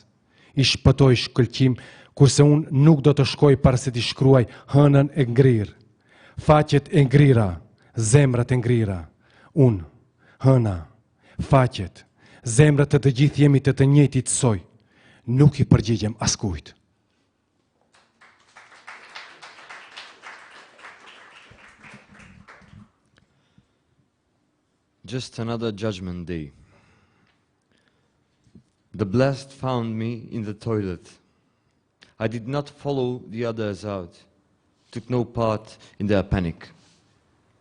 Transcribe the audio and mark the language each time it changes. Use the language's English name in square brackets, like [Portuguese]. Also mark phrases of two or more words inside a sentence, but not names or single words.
[Albanian] I shpëtoj shkëlqim, kurse unë nuk do të shkoj para se t'i shkruaj hënën e ngrirë. Faqet e ngrira, zemrat e ngrira. Unë, hëna, faqet, zemrat të gjithë jemi të njëjtit soj. Nuk i përgjigjem askujt. [English] Just another judgment day. The blessed found me in the toilet. I did not follow the others out, took no part in their panic.